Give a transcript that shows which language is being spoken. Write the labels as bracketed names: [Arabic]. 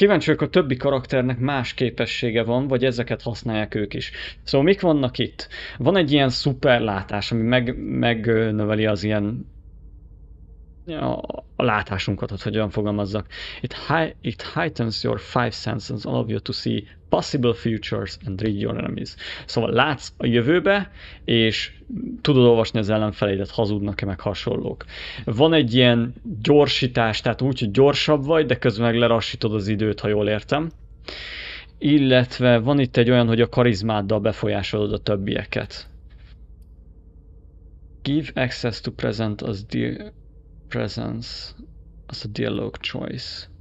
[Hungarian] Kíváncsi vagyok, a többi karakternek más képessége van, vagy ezeket használják ők is. Szóval mik vannak itt? Van egy ilyen szuperlátás, ami megnöveli az ilyen a látásunkat, hogy olyan fogalmazzak. [English] It heightens your five senses, allow you to see possible futures and read your enemies. [Hungarian] Szóval látsz a jövőbe, és tudod olvasni az ellenfeleidet, hazudnak-e, meg hasonlók. Van egy ilyen gyorsítás, tehát úgy, hogy gyorsabb vagy, de közben meg lerassítod az időt, ha jól értem. Illetve van itt egy olyan, hogy a karizmáddal befolyásolod a többieket. [English] Give access to present as presence as a dialogue choice.